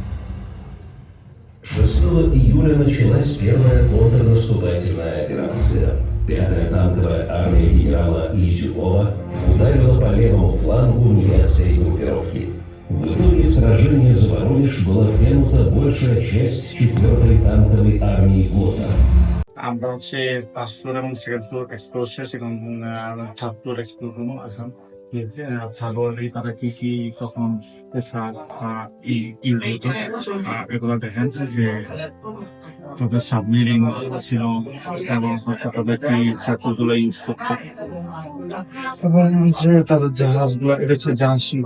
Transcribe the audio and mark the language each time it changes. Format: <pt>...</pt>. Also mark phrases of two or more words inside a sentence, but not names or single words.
<ru>6 июля началась первая контрнаступательная операция. 5-я танковая армия генерала Литюкова ударила по левому флангу немецкой группировки. В итоге в сражении за Воронеж была втянута большая часть 4-й танковой армии ГОТА.</ru> <bn>আমরা হচ্ছে</bn> <en>first floor</en> <bn>এবং</bn> <en>second floor explore</en> <bn>শেষ, এখন</bn> <en>third floor explore</en> <bn>করবো। এখন</bn> <en>third floor</en> <bn>তারা কি কি তখন এগুলো দেখেন যে তাদের সাবমেরিন ছিল এবং তাদের কি ছাত্রগুলো ইউজ করতো এবং যে তাদের জাহাজগুলো, এটা হচ্ছে জাহাজ ছিল।</bn>